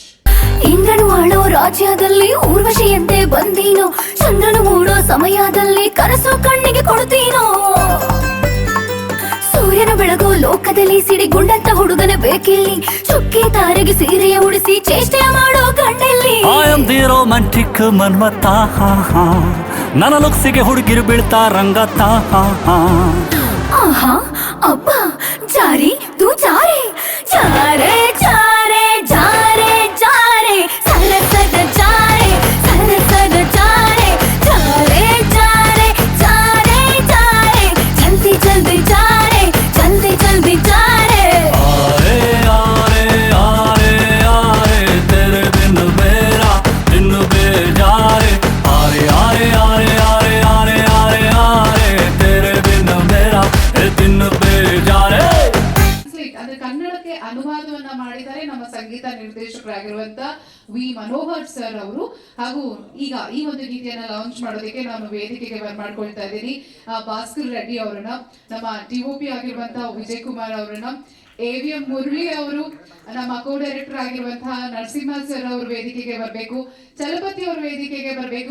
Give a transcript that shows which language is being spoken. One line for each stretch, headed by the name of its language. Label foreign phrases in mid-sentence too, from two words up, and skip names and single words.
Kannada: ಇಂದ್ರನು ಆಳೋ ರಾಜ್ಯದಲ್ಲಿ ಊರ್ವಶಿಯಂತೆ ಬಂದೀನೋ, ಚಂದ್ರನು ಮೂಡೋ ಸಮಯದಲ್ಲಿ ಕನಸು ಕಣ್ಣಿಗೆ ಕೊಡ್ತೀನೋ, ಸೂರ್ಯನ ಬೆಳಗೋ ಲೋಕದಲ್ಲಿ ಸಿಡಿಗುಂಡಂತ ಹುಡುಗನ ಬೇಕಿಲ್ಲಿ, ಚುಕ್ಕಿ ತಾರೆಗೆ ಸೀರೆಯ ಉಡಿಸಿ ಚೇಷ್ಟೆ ಮಾಡೋ ಗಂಡಲ್ಲಿ.
English: I am the romantic
Kannada: ಮನ್ಮತ, ನನ್ನ ಲುಕ್ಸಿಗೆ ಹುಡುಗಿರು ಬೀಳ್ತಾ ರಂಗತ.
Hindi: आहा अब्बा जारी तू जारे जारे जारे जारे जारे ಸರಸದ जारे ಸರಸದ जारे जारे जारे जारे जारे जल्दी जल्दी जारे जल्दी जल्दी जारे. आरे आरे आरे आरे तेरे बिन मेरा दिन बेज़ारे. आरे आरे आरे आरे आरे आरे आरे तेरे बिन मेरा दिन बेज़ारे.
Kannada: ಅಂದ್ರೆ ಕನ್ನಡಕ್ಕೆ ಅನುವಾದವನ್ನ ಮಾಡಿದ್ದಾರೆ ನಮ್ಮ ಸಂಗೀತ ನಿರ್ದೇಶಕರಾಗಿರುವಂತ ವಿ ಮನೋಹರ್ ಸರ್ ಅವರು. ಹಾಗೂ ಈಗ ಈ ಒಂದು ಗೀತೆಯನ್ನ ಲಾಂಚ್ ಮಾಡೋದಕ್ಕೆ ನಾನು ವೇದಿಕೆಗೆ ಬರ್ಮಾಡ್ಕೊಳ್ತಾ ಇದ್ದೀನಿ ಭಾಸ್ಕರ್ ರೆಡ್ಡಿ ಅವರನ್ನ, ನಮ್ಮ DOP ಆಗಿರುವಂತಹ ವಿಜಯ್ ಕುಮಾರ್ ಅವರನ್ನ, AVM ಮುರಳಿ ಅವರು, ನಮ್ಮ
English: co director
Kannada: ಆಗಿರುವಂತಹ ನರಸಿಂಹ ಸರ್ ಅವರು ವೇದಿಕೆಗೆ ಬರಬೇಕು, ಚಲಪತಿ ಅವರು ವೇದಿಕೆಗೆ ಬರಬೇಕು.